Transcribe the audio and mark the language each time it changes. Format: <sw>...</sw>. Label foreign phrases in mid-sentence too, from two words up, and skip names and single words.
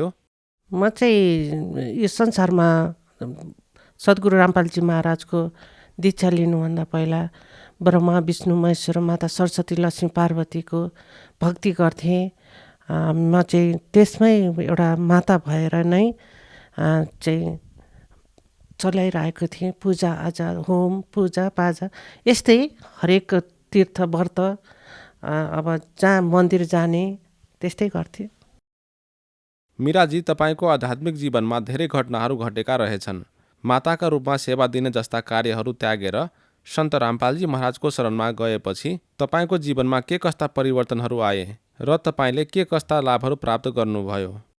<ne>म चाहिँ यो संसारमा सद्गुरु रामपालजी महाराजको दीक्षा लिनुभन्दा पहिला ब्रह्मा विष्णु महेश्वर माता सरस्वती लक्ष्मी पार्वतीको भक्ति गर्थेँ। म चाहिँ त्यसमै एउटा माता भएर नै चाहिँ चलाइरहेको थिएँ। पूजा आजा, होम पूजा पाजा यस्तै हरेक तीर्थ व्रत अब जहाँ मन्दिर जाने त्यस्तै गर्थेँ। मीराजी, तपाईँको आध्यात्मिक जीवनमा धेरै घटनाहरू घटेका रहेछन्। माताका रूपमा सेवा दिने जस्ता कार्यहरू त्यागेर सन्त रामपालजी महाराजको शरणमा गएपछि तपाईँको जीवनमा के कस्ता परिवर्तनहरू आए र तपाईँले के कस्ता लाभहरू प्राप्त गर्नुभयो?</ne>